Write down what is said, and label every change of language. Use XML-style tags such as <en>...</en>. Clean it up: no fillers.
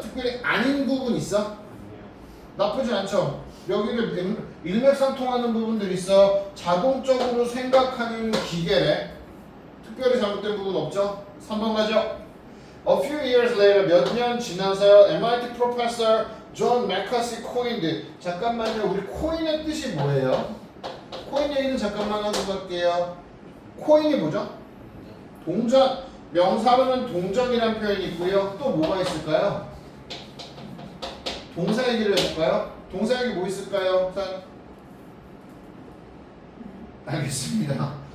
<ko>특별히 아닌 부분 있어? 나쁘지 않죠? 여기를 일맥상통하는 부분들이 있어. 자동적으로 생각하는 기계래. 특별히 잘못된 부분 없죠? 3번 가죠.</ko> <en>A few years later,</en> <ko>몇 년 지나서요.</ko> <en>MIT professor John McCarthy coined.</en> <ko>잠깐만요. 우리 코인의 뜻이 뭐예요? 코인 얘기는 잠깐만 하고 갈게요. 코인이 뭐죠? 동전. 명사로는 동전이라는 표현이 있고요. 또 뭐가 있을까요? 동사 얘기를 해볼까요? 동사 얘기 뭐 있을까요? 자, 알겠습니다.</ko>